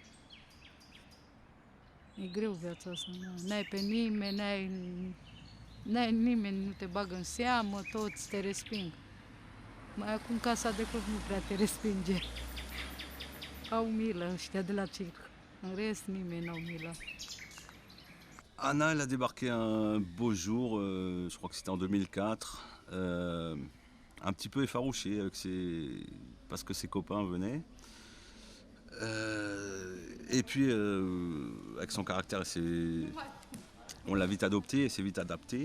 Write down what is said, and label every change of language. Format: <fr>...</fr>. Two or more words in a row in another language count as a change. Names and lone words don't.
<ro>E greu viața asta, n-ai pe nimeni, n-ai nimeni, nu te bagă în seamă, toți te resping. Mai acum casa de copii nu prea te respinge. Au milă ăștia de la circ, în rest nimeni n-au milă.</ro> <fr>Anna, elle a débarqué un beau jour, je crois que c'était en 2004, un petit peu effarouchée parce que ses copains venaient. Et puis, avec son caractère, on l'a vite adoptée et s'est vite adaptée.</fr>